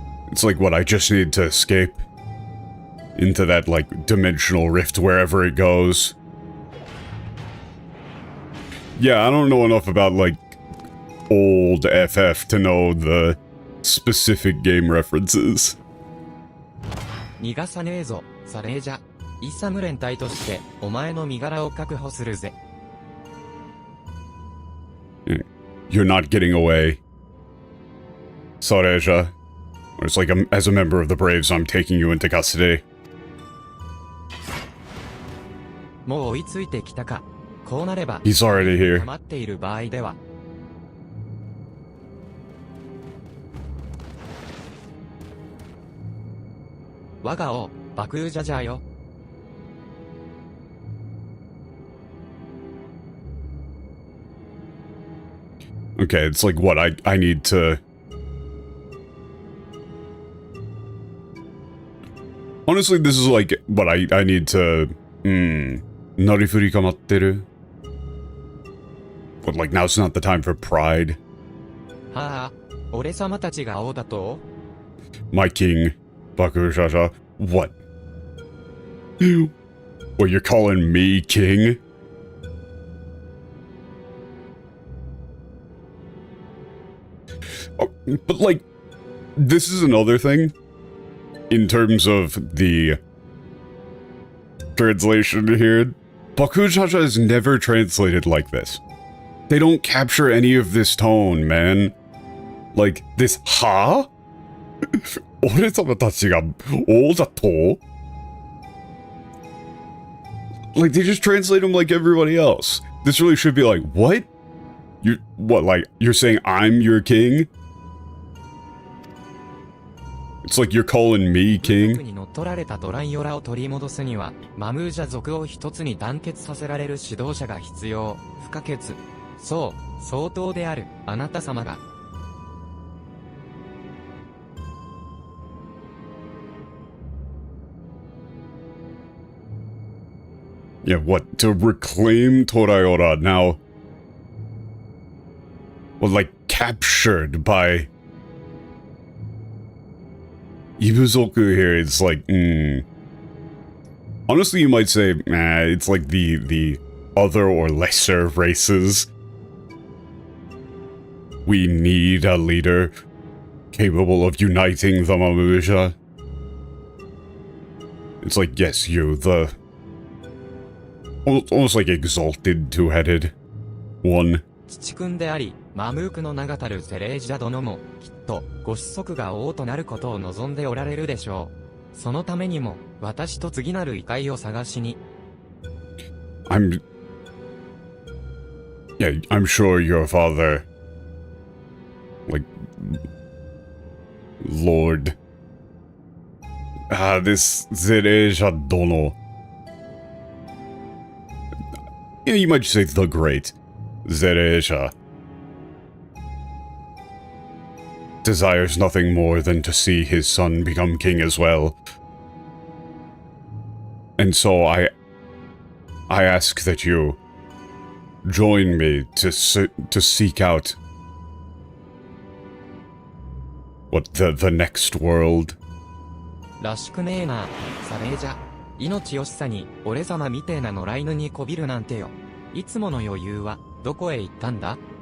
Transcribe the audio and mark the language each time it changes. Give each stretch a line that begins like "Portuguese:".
English: It's like, what, I just need to escape into that, like, dimensional rift wherever it goes. Yeah, I don't know enough about, like, old FF to know the specific game references.
Japanese: 逃がさねえぞ、サレージャ。イサム連隊として、お前の身柄を確保するぜ。
English: You're not getting away. Sareja. Or it's like, as a member of the Braves, I'm taking you into custody.
Japanese: もう追いついてきたか。こうなれば、
English: He's already here.
Japanese: 黙っている場合では。我が王、バクージャジャーよ。
English: Okay, it's like, what, I need to... Honestly, this is like, what, I need to...
Japanese: Narifuri kamatteru?
English: But, like, now's not the time for pride.
Japanese: はあ、俺様たちが王だと
English: My king, Bakushasha. What? What, you're calling me king? Oh, but, like, this is another thing. In terms of the translation here, Bakushasha is never translated like this. They don't capture any of this tone, man. Like, this ha?
Japanese: 俺様たちが王だと?
English: Like, they just translate them like everybody else. This really should be like, what? What, like, you're saying I'm your king? It's like you're calling me king?
Japanese: に乗っ取られたドライオラを取り戻すには、マムージャ族を一つに団結させられる指導者が必要、不可欠。そう、相当である、あなた様が。
English: Yeah, what? To reclaim Toraiora now... Well, like, captured by... Ibuzoku here, it's like, Honestly, you might say, it's like the other or lesser races. We need a leader capable of uniting the Mamuja. It's like, yes, you, the... Almost like exalted two-headed one.
Japanese: 父君であり、マムークの名がたるセレージャ殿も、きっと、ご子息が王となることを望んでおられるでしょう。そのためにも、私と次なる異界を探しに。
English: Yeah, I'm sure your father, like, Lord, this Zereja Dono. Yeah, you might just say the great Zereja desires nothing more than to see his son become king as well. And so I ask that you join me to seek out what the next world.
Japanese: らしくねえな、サレージャ。命惜しさに、俺様みてえな野良犬にこびるなんてよ。いつもの余裕は、どこへ行ったんだ？